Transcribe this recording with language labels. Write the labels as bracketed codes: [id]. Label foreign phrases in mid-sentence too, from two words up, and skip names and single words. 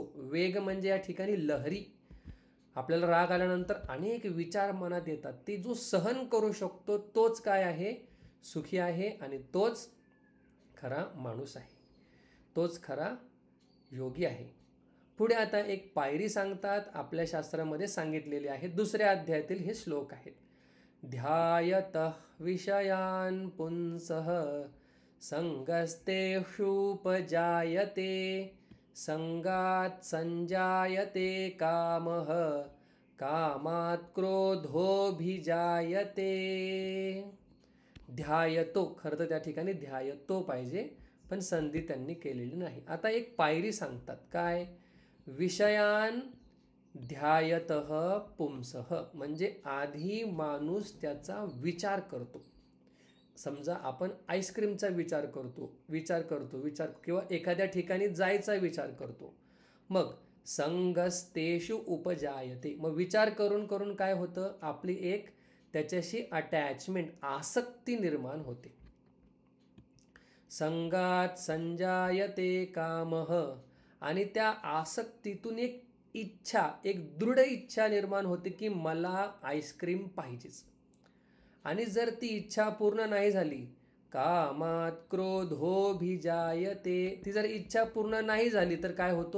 [mr] वेग म्हणजे या ठिकाणी लहरी. आपल्याला राग आल्यानंतर अनेक विचार मनात येतात, ते जो सहन करू शकतो तोच काय आहे? सुखी आहे, आणि तोच खरा माणूस आहे, तोच खरा योगी आहे. पुढे आता एक पायरी सांगतात, आपल्या शास्त्रामध्ये सांगितलेली आहे. दुसऱ्या अध्यायातील हे श्लोक आहेत. [sa] ध्यायतः विषयान् पुंसः संगस्तेषूपजायते, संगात् संजायते कामः, कामात् क्रोधोऽभिजायते. ध्यायतो, [mr] खरं तर त्या ठिकाणी ध्यायतो पाहिजे, पण संधी त्यांनी केलेली नाही. आता एक पायरी सांगतात. काय? [sa] विषयान ध्यायतः पुंसः, [mr] म्हणजे आधी माणूस त्याचा विचार करतो. समजा आपण आईस्क्रीमचा विचार करतो किंवा एखाद्या ठिकाणी जायचा विचार करतो. मग [sa] संगस्तेषु उपजायते, [mr] मग विचार करून करून काय होतं? आपली एक त्याच्याशी अटॅचमेंट, आसक्ती निर्माण होते. [sa] संगात संजायते कामः, [mr] आणि त्या आसक्तीतून एक इच्छा, एक दृढ इच्छा निर्माण होते की मला आईस्क्रीम पाहिजेच. आणि जर ती इच्छा पूर्ण नाही झाली, [sa] कामात क्रोधोभिजायते, [mr] ती जर इच्छा पूर्ण नाही झाली तर काय होतो?